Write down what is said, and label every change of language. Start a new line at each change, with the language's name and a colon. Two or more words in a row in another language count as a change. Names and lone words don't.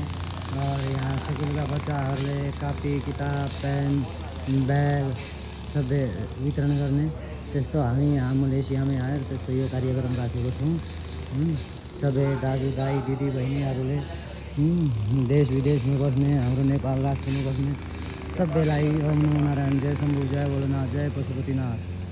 Nepali: और यहाँ स्कुलका बच्चाहरूले कापी किताब पेन ब्याग सबै वितरण गर्ने। त्यस्तो हामी यहाँ मलेसियामै आएर त्यस्तो यो कार्यक्रम राखेको छौँ। सबै दाजुभाइ दिदी बहिनीहरूले देश विदेशमा बस्ने, हाम्रो नेपाल राष्ट्रमा बस्ने सबैलाई
Sanskrit: ओम नमो नारायण,
Nepali: जय शम्भु, जय भोलेनाथ, जय पशुपतिनाथ।